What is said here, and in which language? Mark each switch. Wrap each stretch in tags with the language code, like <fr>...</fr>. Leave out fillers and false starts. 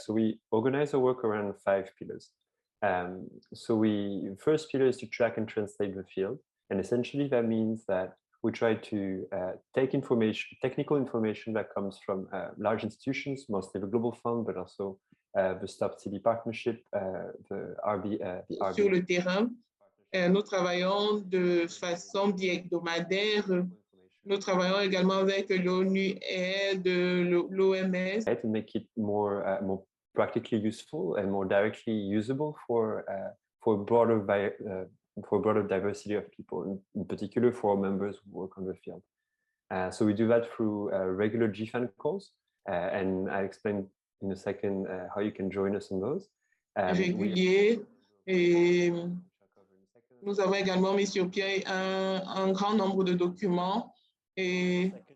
<en>So we organize our work around 5 pillars. So first pillar is to track and translate the field. And essentially that means that we try to take technical information that comes from large institutions, mostly the Global Fund, but also the Stop TB Partnership, the RB.</en> <fr>Sur le terrain, nous travaillons de façon bi-hebdomadaire. Nous travaillons également avec l'ONU et l'OMS.</fr> <en>To make it more practically useful and more directly usable for broader diversity of people, in particular for members who work on the field. So we do that through regular GFAN calls, and I'll explain in a second how you can join us on those.</en> <fr>Régulier, et nous avons également mis sur pied un grand nombre de documents et</fr>